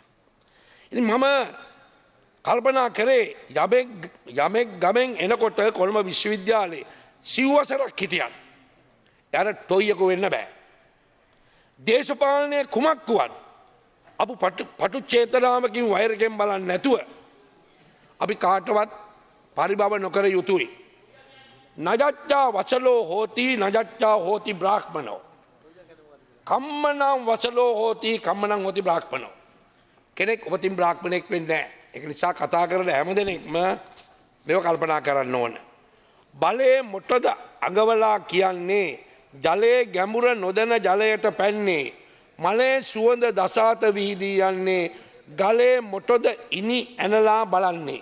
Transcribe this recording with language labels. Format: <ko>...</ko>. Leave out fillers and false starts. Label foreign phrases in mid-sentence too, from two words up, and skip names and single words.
<si>ඉතින් මම කල්පනා කරේ යමෙක් ගමෙන් එනකොට කොළඹ විශ්වවිද්‍යාලයේ සිව්වසරක් හිටියන් එයාට ටොයියක වෙන්න බෑ. දේශපාලනය කුමක් වුවත් අප පටු චේතනාවකින් වෛරකෙන් බලන්න නැතුව අපි කාටවත් පරිභව නොකර යුතුයි.</si> <pi>නජච්චා වසලෝ හෝති නජච්චා හෝති බ්‍රාහ්මනෝ. කම්මනම් වසලෝ හෝති කම්මනම් හෝති බ්‍රාහ්මනෝ.</pi> <si>කෙනෙක් ඔබතින් බ්‍රාහ්මණෙක් වෙන්නේ නැහැ. ඒක නිසා කතා කරන හැම දෙනෙක්ම මේව කල්පනා කරන්න ඕන. බලේ මොටද අඟවලා කියන්නේ ජලයේ ගැඹුර නොදැන ජලයට පැන්නේ මලේ සුවඳ දසාත විහිදී යන්නේ ගලේ මොටද ඉනි ඇනලා බලන්නේ.</si>